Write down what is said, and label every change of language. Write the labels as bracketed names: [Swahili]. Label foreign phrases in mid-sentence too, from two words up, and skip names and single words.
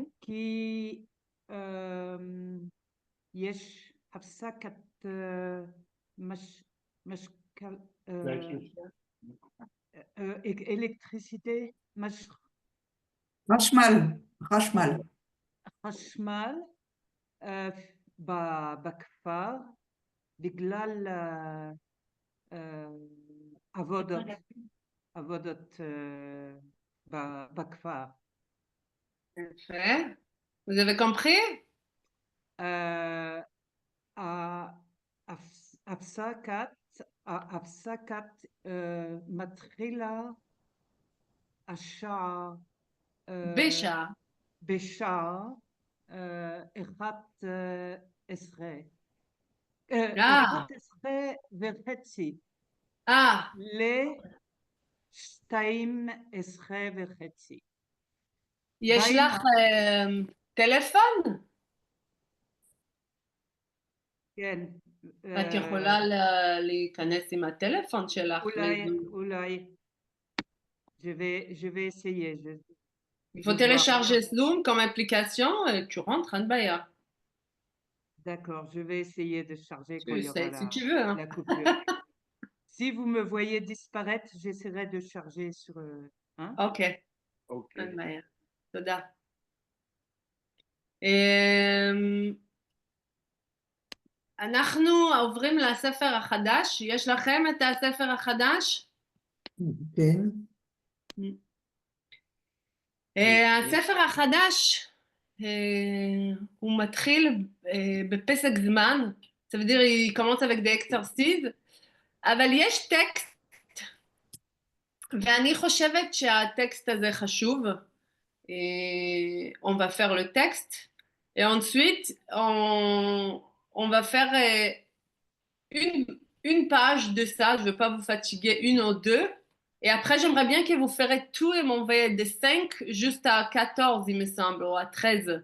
[Hebrew] כי יש הפסקת אלקטריסיטי, חשמל בכפר בגלל עבודות בכפר. יפה. [French] Vous avez compris? [Hebrew] הפסקת מתחילה השעה בשעה 11 וחצי ל-12 וחצי. יש לך טלפון? כן. את יכולה להיכנס עם הטלפון שלך. אולי. [French] Je vais essayer. Il faut télécharger Zoom comme application et tu rentres en Baya. D'accord, je vais essayer de charger quand il y aura si tu veux, hein. la coupure. Si vous me voyez disparaître, j'essaierai de charger sur... Ok. En Baya. [Hebrew] תודה. אנחנו עוברים לספר החדש. יש לכם את הספר החדש? כן. הספר החדש הוא מתחיל בפסק זמן, [French] ça veut dire il commence avec des exercices, [Hebrew] אבל יש טקסט, ואני חושבת שהטקסט הזה חשוב. [French] On va faire le texte, et ensuite on va faire une page de ça, je ne veux pas vous fatiguer, une ou deux. Et après, j'aimerais bien que vous ferez tout et m'envoyez des 5 jusqu'à 14, il me semble, ou à 13.